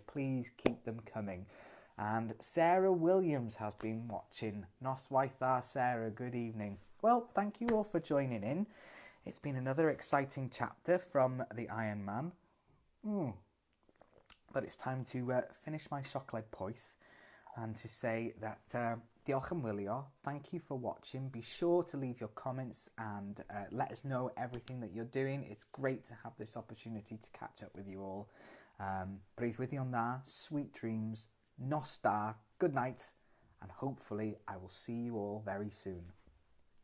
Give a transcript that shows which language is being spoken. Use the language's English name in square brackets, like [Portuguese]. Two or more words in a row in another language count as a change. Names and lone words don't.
[English] Please keep them coming. And Sarah Williams has been watching. [Welsh] Nos waitha, [English] Sarah. Good evening. Well, thank you all for joining in. It's been another exciting chapter from the Iron Man. But it's time to finish my [Welsh] siocled poeth [English] and to say that [Welsh] diolch am wylio. [English] Thank you for watching. Be sure to leave your comments and let us know everything that you're doing. It's great to have this opportunity to catch up with you all. [Welsh] Breuddwyddion dda, [English] sweet dreams, [Welsh] nos da, [English] good night, and hopefully I will see you all very soon.